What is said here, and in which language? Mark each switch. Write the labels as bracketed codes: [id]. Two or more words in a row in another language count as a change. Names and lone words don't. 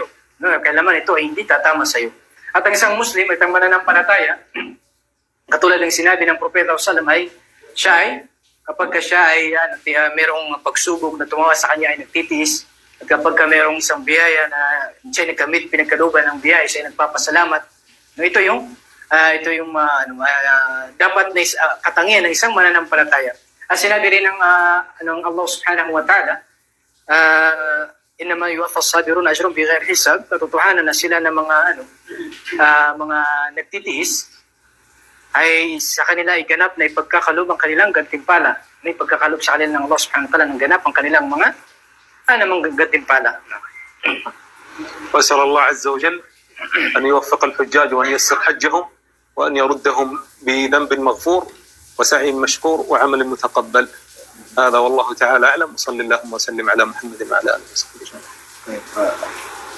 [tl] No, kailanman ito ay hindi tatama sa iyo. At ang isang Muslim, at ang mananampalataya, katulad ng sinabi ng Propeta Sallam ay, kapag siya ay merong pagsubok na tumawa sa kanya ay nagtitiis, at kapag merong isang biyaya na siya nagkamit, pinagkaluban ng biyaya, siya ay nagpapasalamat. No, ito yung dapat na katangian ng isang mananampalataya. At sinabi rin ng Allah [ar] سبحانه وتعالى إنما يوفى الصابرون أجرهم بغير حساب. [tl] Katotohanan na sila ng mga nagtitiis ay sa kanila ay ganap na ipagkakalob ang kanilang gantimpala. May pagkakalob sa kanila ng Allah [ar] سبحانه وتعالى [tl] ng ganap ang kanilang mga gantimpala. [ar] وأسأل الله عز وجل أن يوفق الحجاج وأن ييسر حجهم وأن يردهم بذنب مغفور وسعي مشكور وعمل متقبل. هذا والله تعالى أعلم. وصلى اللهم وسلم على محمد وعلى آله وصحبه أجمعين.